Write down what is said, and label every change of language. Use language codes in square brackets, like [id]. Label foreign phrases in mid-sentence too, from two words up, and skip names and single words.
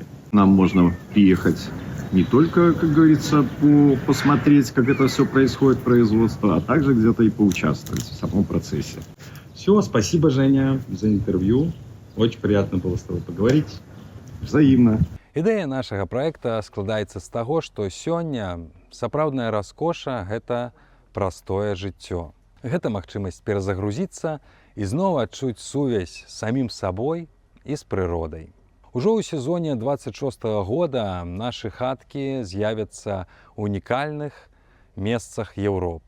[ru] Нам можно приехать не только, как говорится, посмотреть, как это все происходит, производство, а также где-то и поучаствовать в самом процессе. Все, спасибо, Женя, за интервью. Очень приятно было с тобой поговорить. Взаимно. [be] Ідэя нашага праекта складаецца з таго, што сёння сапраўдная раскоша – гэта простое жыццё. Гэта магчымасць перазагрузіцца і зноў адчуць сувязь з самім сабой і з прыродай. Ужо ў сезоне 26-го года нашы хаткі з'явяцца ў унікальных месцах Еўропы.